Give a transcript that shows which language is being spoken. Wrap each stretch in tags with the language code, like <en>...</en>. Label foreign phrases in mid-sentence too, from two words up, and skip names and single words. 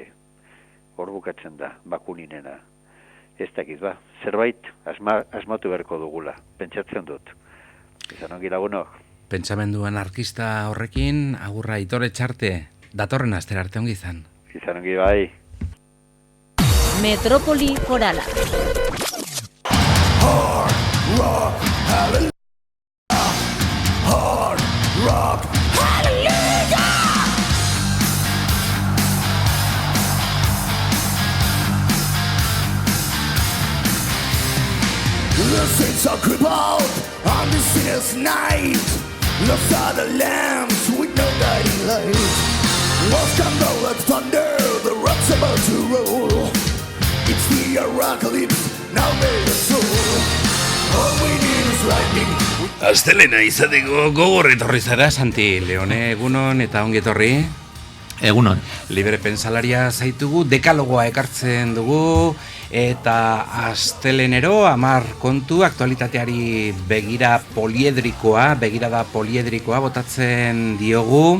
<eu>Hor bukatzen da, bakuninena. Ez dakit ba, zerbait asmatu beharko dugula, pentsatzen dut. Izan ongi lagunok. Pentsamendu anarkista horrekin, agurra Aitor Etxarte, datorren astera arte ongi izan. Izan ongi bai.</eu> <es>Metrópoli forala.</es> <en>Hard rock, hallelujah. Hard rock, hallelujah. The saints are crippled on this sinners' night. Lost are the lambs with no guiding light. Lost can roll like thunder, the rock's about to roll. It's the apocalypse, now made us soul. All we need is light.</en> <eu>Astelena izateko gogor etorri zara, Santi Leone, egunon eta ongi etorri. Egunon. Libre pensalaria zaitugu, dekalogoa ekartzen dugu, eta astelenero 10 kontu aktualitateari begirada poliedrikoa botatzen diogu.</eu>